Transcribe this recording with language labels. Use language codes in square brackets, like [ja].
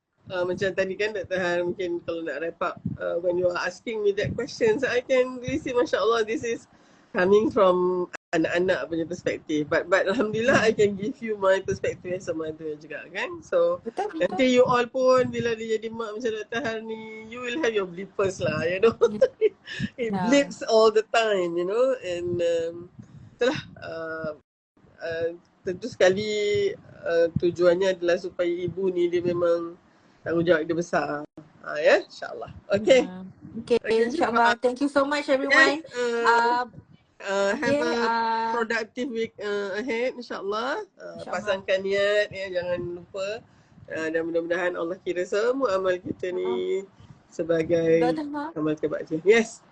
[ms] So macam tadi kan [en] Dr. Han, mungkin kalau nak wrap up, when you are asking me that questions, I can really see masya-Allah this is coming from anak-anak punya perspektif, but alhamdulillah I can give you my perspective as a mother juga kan. So betul. [ms] Nanti you all pun bila dia jadi mak macam Dr. Han ni, [en] you will have your blippers lah, you know. It blips all the time, you know, [ms] and itulah tentu sekali tujuannya adalah supaya ibu ni dia memang tanggungjawab dia besar. Ya, insyaAllah. Okay, insyaAllah. [en] Thank you so much everyone. Have a productive week ahead, insyaAllah. [ms] Pasangkan niat, jangan lupa. Dan mudah-mudahan Allah kira semua amal kita ni sebagai amal kebaikan. Yes.